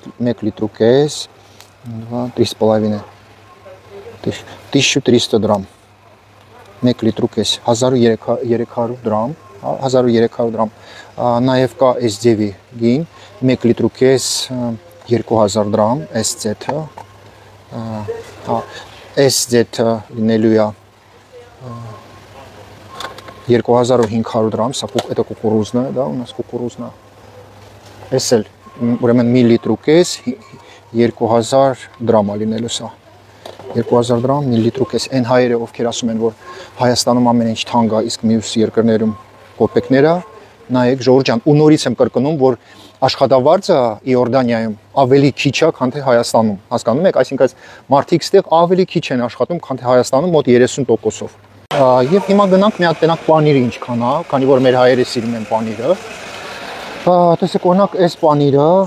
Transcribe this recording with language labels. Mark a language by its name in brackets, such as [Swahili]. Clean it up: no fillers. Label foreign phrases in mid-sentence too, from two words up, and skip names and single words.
[Armenian] 1300 դրամ, 1 լիտր ու կես, 1300 դրամ, 1300 դրամ, նաև կա այս ձևի գին, 1 լիտր ու կես 2000 դրամ, այս ձեթը, այս ձեթը լինելու է 2500 դրամ, [Russian] это кукурузная, да, у нас кукурузная, [Armenian] այս էլ, ուրեմն 1 լիտր ու կես 2000 դրամ է լինելու սա, 2000 դրամ, 1 լիտր ու կես, այն հայերը ովքեր ասում են, որ Հայաստանում ամեն ինչ թանկ է, իսկ մյուս երկրներում կոպեկները, նայեք ժողովուրդ ջան, ու նորից եմ կրկնում, որ աշխատավարձը Իորդանիայում ավելի քիչ է, քան թե Հայաստանում, հասկանում եք, այսինքն մարդիկ ստեղ ավելի քիչ են աշխատում, քան թե Հայաստանում, մոտ 30%-ով։ Եվ հիմա գնանք մի հատ տենակ պանիրը ինչքան է, քանի որ մեր հայերը սիրում են պանիրը։ Տեսեք, օրինակ այս պանիրը